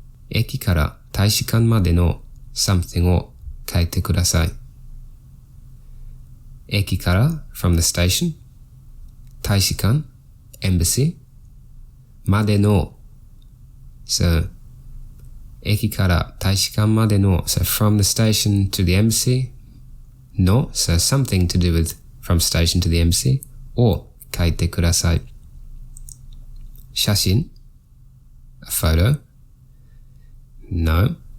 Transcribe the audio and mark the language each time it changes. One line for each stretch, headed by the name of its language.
Japanese: 駅から大使館までの
English: something
Japanese: を書いてください。駅から
English: from the station. 大使館 embassy.
Japanese: までの
English: so
Japanese: 駅から大使館までの
English: so from the station to the embassy. No, so something to do with from station to the embassy.
Japanese: を書いてください。写真
English: a photo. No.